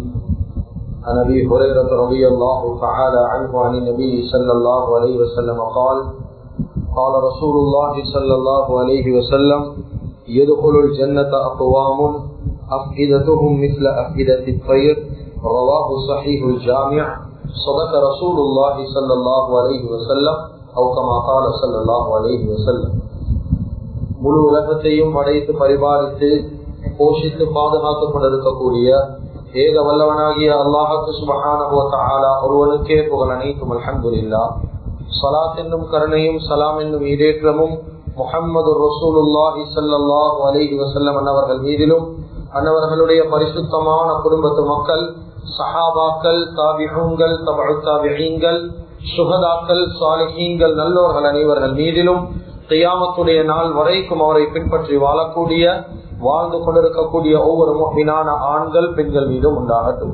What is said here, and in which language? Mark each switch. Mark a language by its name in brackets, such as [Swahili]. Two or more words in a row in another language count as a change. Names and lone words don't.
[Arabic] عن أبي هريرة رضي الله تعالى عنه عن النبي صلى الله عليه وسلم قال قال رسول الله صلى الله عليه وسلم يدخل الجنة أقوام أفئدتهم مثل أفئدة الطير رواه صحيح الجامع صدق رسول الله صلى الله عليه وسلم أو كما قال صلى الله عليه وسلم. [Tamil] முழு உலகத்தையும் படைத்து பரிபாலித்து போஷித்து பாதுகாத்துக் கொண்டிருக்கக்கூடிய ஏக வல்லவனாகிய அல்லாஹ்வுக்கு [Arabic] سبحانه وتعالى [Tamil] ஒருவனுக்கே புகழ் அனைத்தும். அல்ஹம்துலில்லாஹ். ஸலாத் என்னும் கருணையும் சலாம் என்னும் ஈடேற்றமும் முஹம்மது ரசூலுல்லாஹி [Arabic] صلى الله عليه وسلم [Tamil] அன்னவர்கள் மீதிலும் அன்னவர்களுடைய பரிசுத்தமான குடும்பத்து மக்கள், சஹாபாக்கள், தாபிஊன்கள், தபஉ தாபிஈன்கள், சுஹதாக்கள், சாலிஹீன்கள், நல்லோர்கள் அனைவர்கள் மீதிலும் கியாமத்துடைய நாள் வரைக்கும் அவரை பின்பற்றி வாழக்கூடிய வாழ்ந்து கொண்டிருக்கக்கூடிய ஒவ்வொரு முஃமினான ஆண்கள் பெண்கள் மீதும் உண்டாகட்டும்.